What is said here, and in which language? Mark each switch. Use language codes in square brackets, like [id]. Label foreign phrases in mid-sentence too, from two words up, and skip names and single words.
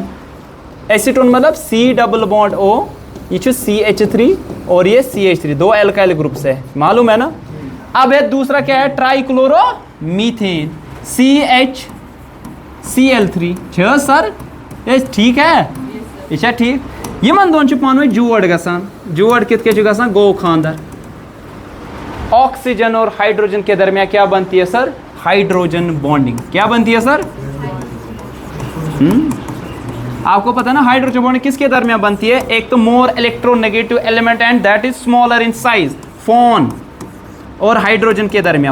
[hi] एसीटोन मतलब C [en] double bond [hi] O, ये CH3 और ये CH3 दो [en] alkyl groups [hi] है, मालूम है ना। अब ये दूसरा क्या है, ट्राइक्लोरो मीथेन CHCl3 सर ये ठीक है यह ठीक। [ks] यमन दोन पान जोड़ गसान, जोड़ कित गसान गो खानदर। [hi] ऑक्सीजन और हाइड्रोजन के दरमियान क्या बनती है सर, [en] hydrogen bonding. [hi] क्या बनती है सर? आपको पता है ना [en] hydrogen bonding [hi] किसके दरमियान बनती है? एक तो [en] more electronegative element and that is smaller in size, [hi] फोन और हाइड्रोजन के दरमियान।